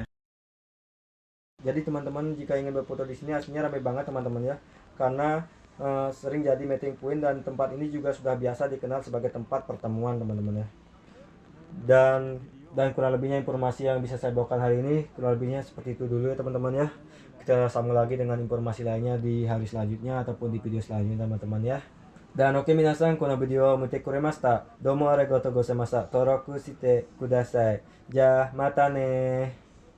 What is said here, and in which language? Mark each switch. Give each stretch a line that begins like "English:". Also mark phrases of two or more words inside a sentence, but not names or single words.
Indonesian: Jadi teman-teman jika ingin berfoto di sini aslinya ramai banget teman-teman ya, karena sering jadi
English: meeting point
Indonesian: dan tempat ini juga sudah biasa dikenal sebagai tempat pertemuan teman-teman ya. Dan kurang lebihnya informasi yang bisa saya bawakan hari ini kurang lebihnya seperti itu dulu ya teman-teman ya. Kita sambung lagi dengan informasi lainnya di hari selanjutnya ataupun di video selanjutnya teman-teman ya. Dan oke
Japanese: 皆さん、このビデオを見てくれました。どうもありがとうございました。登録してください。じゃあまたね。